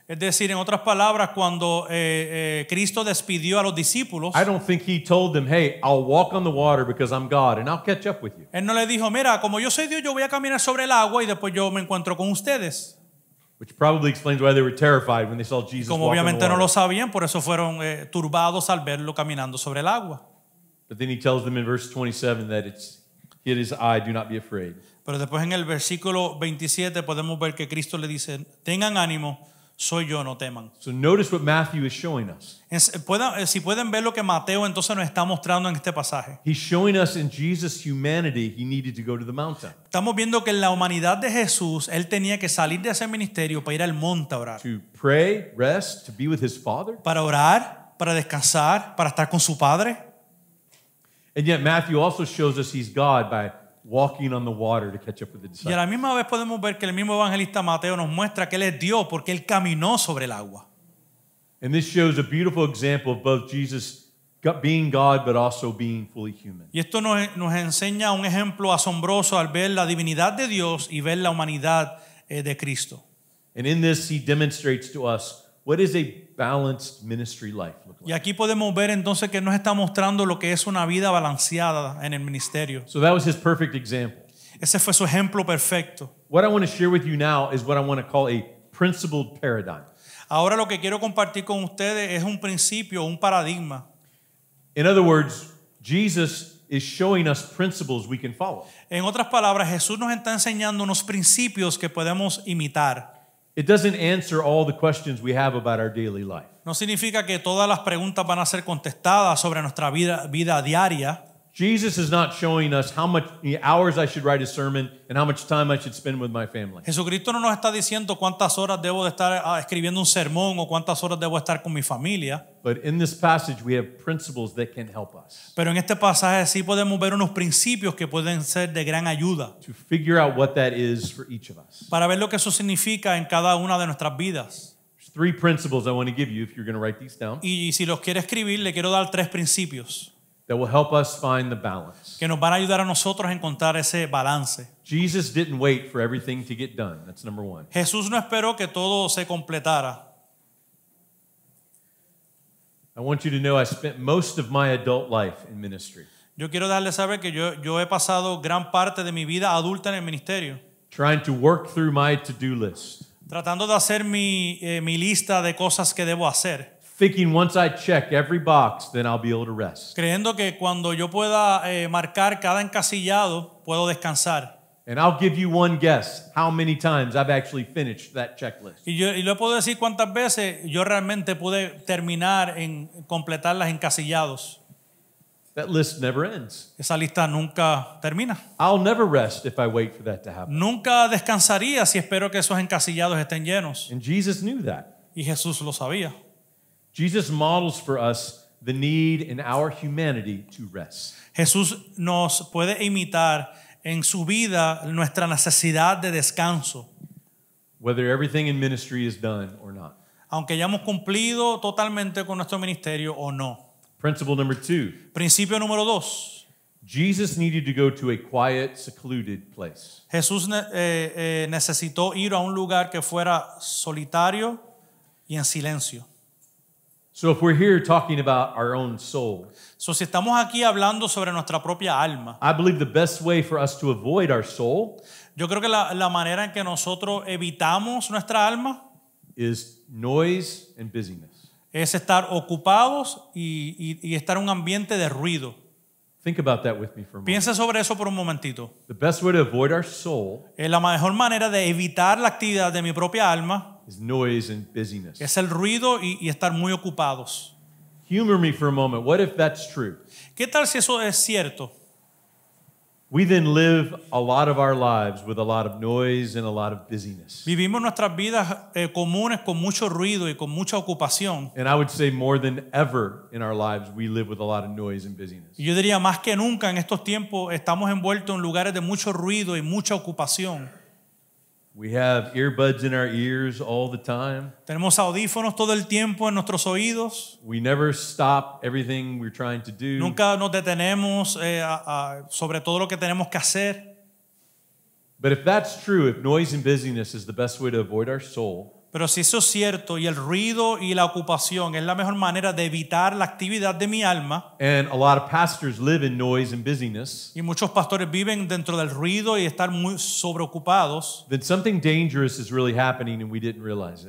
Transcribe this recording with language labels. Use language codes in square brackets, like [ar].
[es] Es decir, en otras palabras, cuando Cristo despidió a los discípulos, [en] I don't think he told them, hey, I'll walk on the water because I'm God and I'll catch up with you. [es] Él no le dijo, mira, como yo soy Dios, yo voy a caminar sobre el agua y después yo me encuentro con ustedes. [en] Which probably explains why they were terrified when they saw Jesus [es] Como [en] walk on the [es] obviamente no [en] water. [es] lo sabían, por eso fueron turbados al verlo caminando sobre el agua. [en] But then he tells them in verse 27 that it's hid his eye, do not be afraid. [es] Pero después en el versículo 27 podemos ver que Cristo le dice, tengan ánimo, soy yo, no teman. [en] So notice what Matthew is showing us. [es] Si pueden ver lo que Mateo entonces nos está mostrando en este pasaje. [en] He's showing us in Jesus' humanity, he needed to go to the mountain [es] Estamos viendo que en la humanidad de Jesús, Él tenía que salir de ese ministerio para ir al monte a orar. [en] to pray, rest, to be with his Father. [es] Para orar, para descansar, para estar con su Padre. [en] And yet Matthew also shows us he's God by walking on the water to catch up with the [es] Y a [en] disciples. [es] la misma vez podemos ver que el mismo evangelista Mateo nos muestra que Él es Dios porque Él caminó sobre el agua. [en] And this shows a beautiful example of both Jesus being God but also being fully human. [es] Y esto nos enseña un ejemplo asombroso al ver la divinidad de Dios y ver la humanidad de Cristo. [en] And in this he demonstrates to us what is a balanced ministry life look [es] Y [en] like. [es] aquí podemos ver entonces que nos está mostrando lo que es una vida balanceada en el ministerio. [en] So that was his perfect example. [es] Ese fue su ejemplo perfecto. [en] What I want to share with you now is what I want to call a principled paradigm. [es] Ahora lo que quiero compartir con ustedes es un principio, un paradigma. [en] In other words, Jesus is showing us principles we can follow. [es] En otras palabras, Jesús nos está enseñando unos principios que podemos imitar. [en] It doesn't answer all the questions we have about our daily life. [es] No significa que todas las preguntas van a ser contestadas sobre nuestra vida diaria. [en] Jesus is not showing us how much hours I should write a sermon and how much time I should spend with my family. [es] Jesucristo no nos está diciendo cuántas horas debo de estar escribiendo un sermón o cuántas horas debo estar con mi familia. [en] But in this passage, we have principles that can help us [es] Pero en este pasaje sí podemos ver unos principios que pueden ser de gran ayuda [en] to figure out what that is for each of us. [es] para ver lo que eso significa en cada una de nuestras vidas. [en] There's 3 principles I want to give you if you're going to write these down [es] Y si los quiere escribir, le quiero dar 3 principios [en] that will help us find the balance. [es] que nos van a ayudar a nosotros a encontrar ese balance. [en] Jesus didn't wait for everything to get done. That's number 1. [es] Jesús no esperó que todo se completara. [en] I want you to know I spent most of my adult life in ministry, [es] Yo quiero darle a saber que yo he pasado gran parte de mi vida adulta en el ministerio, [en] trying to work through my to-do list, [es] tratando de hacer mi lista de cosas que debo hacer, [en] thinking once I check every box, then I'll be able to rest. [es] creyendo que cuando yo pueda marcar cada encasillado, puedo descansar. [en] And I'll give you one guess how many times I've actually finished that checklist. [es] Y le puedo decir cuántas veces yo realmente pude terminar en completarlas encasillados. [en] That list never ends. [es] Esa lista nunca termina. [en] I'll never rest if I wait for that to happen. [es] Nunca descansaría si espero que esos encasillados estén llenos. [en] And Jesus knew that. [es] Y Jesús lo sabía. [en] Jesus models for us the need in our humanity to rest. [es] Jesús nos puede imitar en su vida nuestra necesidad de descanso. [en] Whether everything in ministry is done or not. [es] Aunque hayamos cumplido totalmente con nuestro ministerio o no. [en] Principle number 2. [es] Principio número 2. [en] Jesus needed to go to a quiet, secluded place. [es] Jesús necesitó ir a un lugar que fuera solitario y en silencio. [en] So if we're here talking about our own soul, [es] So, si estamos aquí hablando sobre nuestra propia alma, [en] I believe the best way for us to avoid our soul [es] yo creo que la manera en que nosotros evitamos nuestra alma [en] is noise and busyness. [es] es estar ocupados y estar en un ambiente de ruido. [en] Think about that with me for a moment. [es] Piense sobre eso por un momentito. [en] The best way to avoid our soul [es] La mejor manera de evitar la actividad de mi propia alma [en] is noise and busyness. [es] es el ruido y estar muy ocupados. [en] Humor me for a moment. What if that's true? [es] ¿Qué tal si eso es cierto? [en] We then live a lot of our lives with a lot of noise and a lot of busyness. [es] Vivimos nuestras vidas comunes con mucho ruido y con mucha ocupación. [en] And I would say more than ever in our lives, we live with a lot of noise and busyness. [es] Y yo diría más que nunca en estos tiempos estamos envueltos en lugares de mucho ruido y mucha ocupación. [en] We have earbuds in our ears all the time. [es] Tenemos audífonos todo el tiempo en nuestros oídos. [en] We never stop everything we're trying to do. [es] Nunca nos detenemos sobre todo lo que tenemos que hacer. [en] But if that's true, if noise and busyness is the best way to avoid our soul, [es] Pero si eso es cierto y el ruido y la ocupación es la mejor manera de evitar la actividad de mi alma, [en] and a lot of pastors live in noise and busyness, [es] y muchos pastores viven dentro del ruido y estar muy sobreocupados, [en] then something dangerous is really happening and we didn't realize it.